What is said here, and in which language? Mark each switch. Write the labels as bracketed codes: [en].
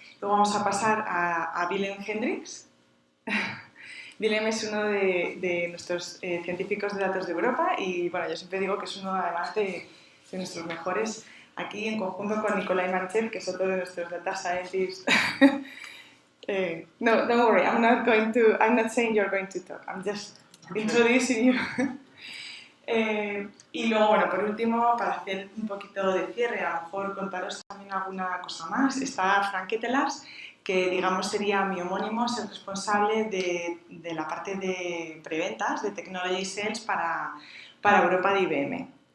[es] Luego vamos a pasar a Willem Hendriks. Willem es uno de nuestros científicos de datos de Europa y bueno, yo siempre digo que es uno además de nuestros mejores aquí en conjunto con Nikolai Manchev, que es otro de nuestros data scientists. [en] No, don't worry, I'm not saying you're going to talk, I'm just introducing you. [es] Y luego, bueno, por último, para hacer un poquito de cierre, a lo mejor contaros también alguna cosa más, está Frank Kettelars, que digamos sería mi homónimo, es el responsable de la parte de preventas, de Technology Sales para Europa de IBM.